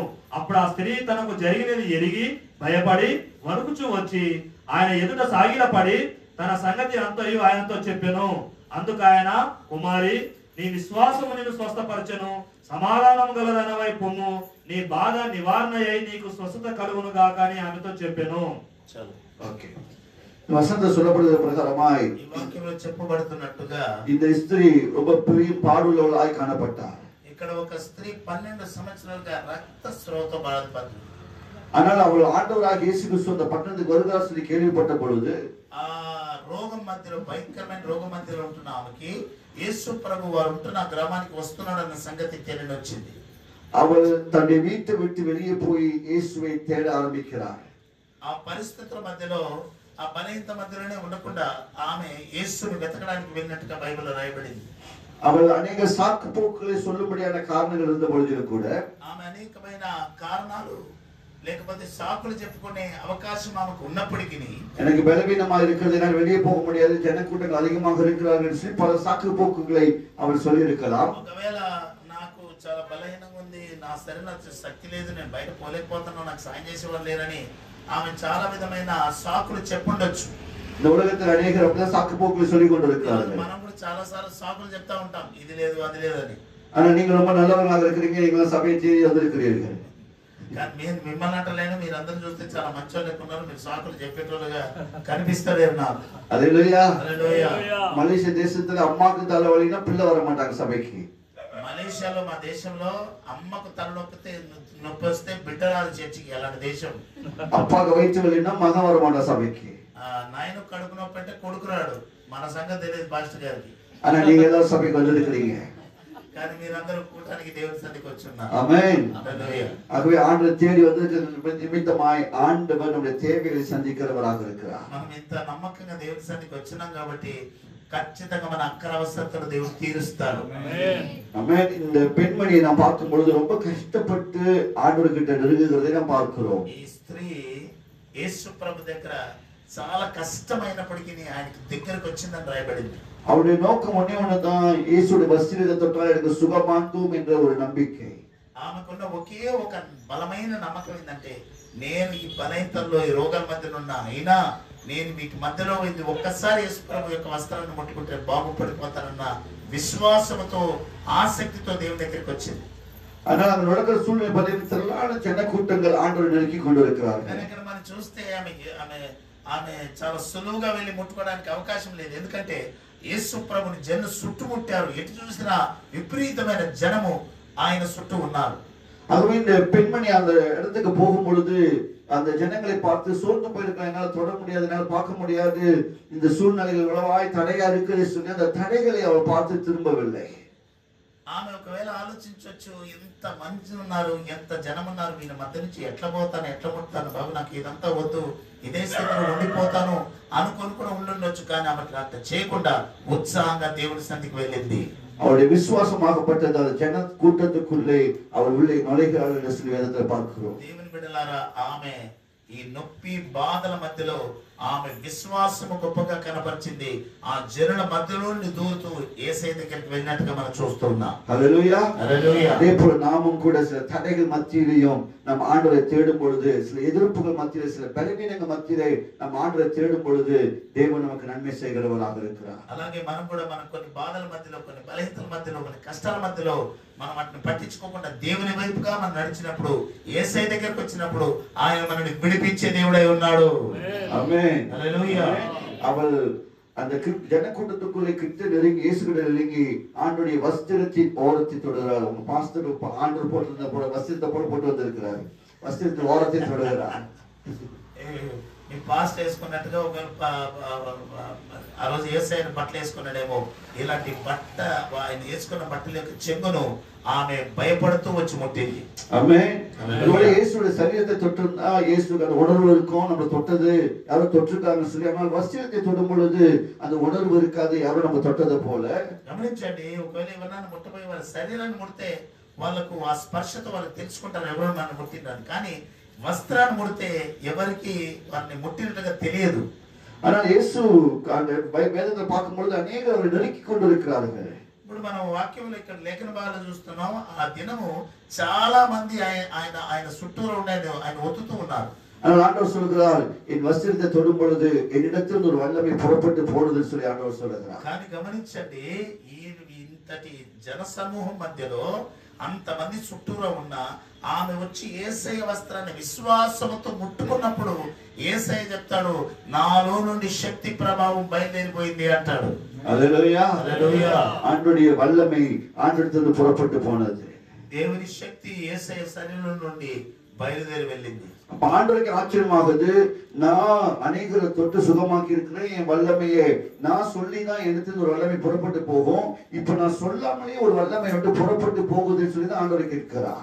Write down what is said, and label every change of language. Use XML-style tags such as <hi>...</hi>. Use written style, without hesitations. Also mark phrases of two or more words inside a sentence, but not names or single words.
<te>అప్పుడు ఆ స్త్రీ తనకు జరిగినది ఎరిగి భయపడి వణుకుచూ వచ్చి ఆయన ఎదుట సాగిలపడి తన సంగతి అంతయు ఆయనతో చెప్పెను. అందుకు ఆయన, కుమారి, నీ విశ్వాసము నిన్ను స్వస్థపరచెను, సమాధానం గలదనవై పొమ్ము, నీ బాధ నివారణ అయి నీకు స్వస్థత కలుగును గాక అని ఆమెతో చెప్పెను. ఓకే, వసంత</te> <ta>சொல்லப்படுகிற பிரகாரமாய்</ta> <te>ఈ వాక్యంలో చెప్పబడుతున్నట్టుగా</te> <ta>இந்த ஸ்திரீ ரொம்ப பெரிய பாடுள்ளவளாய் காணப்பட்டார்.</ta> <te>ఇక్కడ ఒక స్త్రీ 12 సంవత్సరాలుగా రక్తస్రావంతో బాధపడుతుంది.</te> <ta>ஆனால் அவள் ஆண்டவராகிய இயேசு கிறிஸ்து அந்த பட்டணத்துக்கு வருகிறார் சொல்லி கேள்விப்பட்ட பொழுது</ta> <te>ఆ రోగం మధ్యలో భయంకరమైన రోగం మధ్యలో ఉంటున్న ఆమెకి యేసు ప్రభు వారు ఉంటున్న గ్రామానికి వస్తున్నాడన్న సంగతి తెలియని వచ్చింది.</te> <ta>அவள் தன்னுடைய வீட்டை விட்டு வெளியே போய் இயேசுவை தேட ஆரம்பிக்கிறார்.</ta> <te>ఆ పరిస్థితుల మధ్యలో ఆ బలహీనత మధ్యలోనే ఉండకుండా ఆమె యేసుని వెతకడానికి వెళ్ళినట్టుగా బైబిల్లో రాయబడింది.</te> <ta>அவள் அநேக சாக்கு போக்குகளை சொல்லும்படியான காரணங்கள் இருந்த பொழுதிலும் கூட</ta> <te>ఆమె అనేకమైన కారణాలు లేకపోతే సాకులు చెప్పుకునే అవకాశం ఆమెకు ఉన్నప్పటికీ</te> <ta>எனக்கு பலவீனமா இருக்கிறது, நான் வெளியே போக முடியாது, ஜனக்கூட்டங்கள் அதிகமாக இருக்கிறார்கள், பல சாக்கு போக்குகளை அவள் சொல்லி இருக்கலாம்.</ta> <te>ఒకవేళ నాకు చాలా బలహీనంగా ఉంది, నా శరీరం శక్తి లేదు, నేను బయట పోలేకపోతున్నాను, నాకు సాయం చేసేవాళ్ళు లేరని ఆమె చాలా విధమైన సాకులు చెప్పుండొచ్చు.</te> <ta>இந்த உலகத்தில் அநேகர் அப்படிதான் சாக்கு போக்குகளை சொல்லிக் கொண்டிருக்கிறார்கள்.</ta> <te>మనం కూడా చాలా సార్లు సాకులు చెప్తా ఉంటాం, ఇది లేదు అది లేదు అని.</te> <ta>ஆனா நீங்க ரொம்ப நல்லவர்களாக இருக்கிறீங்க, நீங்க சபையை தேடி வந்திருக்கிறீர்கள்.</ta> <te>కానీ నేను మిమ్మల్ని అంటలేను, మీరు అందరూ చూస్తే చాలా మంచోళ్ళు ఉన్నారు, మీరు సాకులు చెప్పేటోళ్ళుగా కనిపిస్తలేరు నాకు.</te> <ta>அல்லேலூயா.</ta> <te>హల్లెలూయా.</te> <ta>மலேசியா தேசத்துல அம்மாக்கு தலைவலினா பிள்ளை வர மாட்டாங்க சபைக்கு.</ta> <te>మలేషియాలో మా దేశంలో అమ్మకు తలనొప్పితే నొప్పి వస్తే బిడ్డ రాదు చర్చికి, అలాంటి దేశం.</te> <ta>அப்பாக்கு வயிற்று வலினா மகன் வர மாட்டா சபைக்கு.</ta> <te>నాయన కడుపు నొప్పి అంటే కొడుకు రాడు. మన సంగతి తెలియదు పాస్టర్ గారికి.</te> <ta>ஆனா நீங்க எல்லாரும் சபைக்கு வந்திருக்கிறீங்க.</ta> <te>కానీ మీరందరూ కూటానికి దేవుని సన్నిధికి వచ్చున్నారు.</te> <ta>ஆமென்.</ta> <te>హల్లెలూయా.</te> <ta>ஆகவே ஆண்டவர் தேடி வந்திருக்கிற நிமித்தமாய் ஆண்டவர் நம்முடைய தேவைகளை சந்திக்கிறவராக இருக்கிறார்.</ta> <te>మనం ఇంత నమ్మకంగా దేవుని సన్నిధికి వచ్చినాం కాబట్టి ఖచ్చితంగా మన అక్కర అవసరతలు దేవుడు తీరుస్తాడు.</te> <ta>ஆமென். இந்த பெண்மணியை நாம் பார்க்கும் பொழுது ரொம்ப கஷ்டப்பட்டு ஆண்டவர் கிட்ட நெருங்குகிறதை நாம் பார்க்கிறோம்.</ta> <te>ఈ స్త్రీ యేసు ప్రభు దగ్గర చాలా కష్టమైనప్పటికీ ఆయనకి దగ్గరకు వచ్చిందని రాయబడింది.</te> <ta>அவருடைய நோக்கம் ஒன்னே ஒண்ணுதான், இயேசுடைய வஸ்திரத்தை தொட்டால் எனக்கு சுகமாக்கும் என்ற ஒரு நம்பிக்கை.</ta> <te>ఆమెకున్న ఒకే ఒక బలమైన నమ్మకం ఏంటంటే, నేను ఈ బలహీనతల్లో ఈ రోగాల మధ్యలో ఉన్నా, అయినా నేను మీకు మధ్యలో ఇది ఒక్కసారి యేసు ప్రభు యొక్క వస్త్రాన్ని ముట్టుకుంటే బాగుపడిపోతానన్న విశ్వాసంతో ఆసక్తితో దేవుని దగ్గరికి వచ్చింది.</te> <ta>ஆனால் அந்த நடக்கிற சூழ்நிலை பார்த்தீங்கன்னா திரளான ஜனக்கூட்டங்கள் ஆண்டவரை நெருக்கி கொண்டு இருக்கிறார்கள்.</ta> <te>కానీ ఇక్కడ మనం చూస్తే ఆమె చాలా సులువుగా వెళ్ళి ముట్టుకోవడానికి అవకాశం లేదు. ఎందుకంటే యేసు ప్రభుని జనులు చుట్టుముట్టారు. ఎటు చూసినా విపరీతమైన జనము ఆయన చుట్టూ ఉన్నారు.</te> <ta>அதுவே இந்த பெண்மணி அந்த இடத்துக்கு போகும் பொழுது அந்த ஜனங்களை பார்த்து சோர்ந்து போயிருக்கலாம், என்னால் தொட முடியாது, என்னால் பார்க்க முடியாது, இந்த சூழ்நிலைகள் உளவாய் தடையா இருக்குது சொல்லி அந்த தடைகளை அவள் பார்த்து திரும்பவில்லை.</ta> <te>ఆమె ఒకవేళ ఆలోచించవచ్చు, ఎంత మంది ఉన్నారు, ఎంత జనం ఉన్నారు, వీళ్ళ మధ్య నుంచి ఎట్లా పోతాను, ఎట్లా ముట్టాను, బాబు నాకు ఇదంతా వద్దు, ఇదే స్థితిలో ఉండిపోతాను అనుకొని కూడా ఉండుండొచ్చు. కానీ ఆమె అట్లా చేయకుండా ఉత్సాహంగా దేవుని సన్నిధికి వెళ్ళింది.</te> <ta>அவருடைய விசுவாசமாகப்பட்டது அந்த ஜன கூட்டத்துக்குள்ளே அவர் உள்ளே நுழைகிறாள் என்று சொல்லி வேதத்தில் பார்க்கிறோம்.</ta> <te>దేవుని బిడ్డలారా, ఆమె ఈ నొప్పి బాధల మధ్యలో ఆమె విశ్వాసము గొప్పగా కనపరిచింది. ఆ జనుల మధ్యలో నుండి దూరుతూ యేసయ్య దగ్గరికి వెళ్ళినట్టుగా మనం చూస్తున్నాం.</te> <ta>ஹல்லேலூயா.</ta> <te>హల్లెలూయా.</te> <ta>அதே போல நாமும் கூட சில தடைகள் மத்தியிலையும் நம் ஆண்டவரை தேடும் பொழுது, சில எதிர்ப்புகள் மத்தியிலே, சில பலவீனங்கள் மத்தியிலே நம் ஆண்டவரை தேடும் பொழுது தேவன் நமக்கு நன்மை செய்கிறவராக இருக்கிறார்.</ta> <te>అలాగే మనం కూడా మన కొన్ని బాధల మధ్యలో, కొన్ని బలహీనతల మధ్యలో, కొన్ని కష్టాల మధ్యలో మనం వాటిని పట్టించుకోకుండా దేవుని వైపుగా మనం నడిచినప్పుడు, యేసయ్య దగ్గరికి వచ్చినప్పుడు ఆయన మనల్ని విడిపించే దేవుడై ఉన్నాడు.</te> <ta>ஆமென்.</ta> <te>హల్లెలూయా.</te> <ta>அவள் அந்த ஜனக்கூட்டத்துக்குள்ளே கிட்ட நெருங்கி இயேசு கிட்ட நெருங்கி ஆண்டவருடைய வஸ்திரத்தின் ஓரத்தை தொடுகிறார். உங்க பாஸ்டர் ஆண்டவர் போட்டிருந்த போல வஸ்திரத்தை போட்டு வந்திருக்கிறார். வஸ்திரத்தின் ஓரத்தை தொடுகிறார்.</ta> <te>మీ పాస్ట్ వేసుకున్నట్టుగా ఒక ఆ రోజు యేసయ్య బట్టలు వేసుకున్నాడేమో, ఇలాంటి బట్ట ఆయన వేసుకున్న బట్టల యొక్క చెంగును ఆమె భయపడుతూ వచ్చి ముట్టింది.</te> <ta>ஆமென். ஒருவேளை இயேசுடைய சரீரத்தை தொட்டிருந்தா இயேசுக்கு அந்த உணர்வு இருக்கும், நம்ம தொட்டது யாரோ தொட்டிருக்காங்கன்னு சொல்லி. ஆனால் வஸ்திரத்தை தொடும் பொழுது அந்த உணர்வு இருக்காது, யாரோ நம்ம தொட்டதை போல.</ta> <te>గమనించండి, ఒకవేళ ఎవరన్నా ముట్టబోయి వాళ్ళ శరీరాన్ని ముడితే వాళ్ళకు ఆ స్పర్శతో వాళ్ళు తెలుసుకుంటారు ఎవరు నన్ను ముట్టినారు. కానీ వస్త్రాన్ని ముడితే ఎవరికి వారిని ముట్టినట్టుగా తెలియదు.</te> <ta>ஆனால் இயேசு அந்த வேதத்தை பார்க்கும் பொழுது அநேகர் அவரை நெருக்கி கொண்டு இருக்கிறார்கள்.</ta> <te>ఇప్పుడు మనం వాక్యంలో ఇక్కడ లేఖన భాగాలు చూస్తున్నాం. ఆ దినము చాలా మంది ఆయన చుట్టూరు ఉండేది, ఆయన ఒత్తుతూ ఉన్నారు.</te> <ta>ஆனால் ஆண்டவர் சொல்கிறார், என் வஸ்திரத்தை தொடும் பொழுது என்னிடத்தில் ஒரு வல்லமை புறப்பட்டு போடுதுன்னு சொல்லி ஆண்டவர் சொல்கிறார்.</ta> <te>కానీ గమనించండి, ఇంతటి జన సమూహం మధ్యలో అంతమంది చుట్టూరా ఉన్న ఆమె వచ్చి యేసయ్య వస్త్రాన్ని విశ్వాసంతో ముట్టుకున్నప్పుడు యేసయ్య చెప్తాడు, నాలో నుండి శక్తి ప్రభావం బయలుదేరిపోయింది అంటాడు. హల్లెలూయా. హల్లెలూయా.</te> <ta>ஆண்டவருடைய வல்லமை ஆண்டவரிடத்திலிருந்து புறப்பட்டு போனது.</ta> <te>దేవుని శక్తి యేసయ్య శరీరం నుండి బయలుదేరి వెళ్ళింది.</te> <ta>ஆண்டவருக்கு ஆச்சரியமாகுது, நான் அநேகரை தொட்டு சுகமாக்கி இருக்கிறேன், என் வல்லமையை நான் சொல்லிதான் எடுத்து ஒரு வல்லமை புறப்பட்டு போகும், இப்ப நான் சொல்லாமலே ஒரு வல்லமை வந்து புறப்பட்டு போகுதுன்னு சொல்லி தான் ஆண்டவர் கேட்கிறார்.</ta>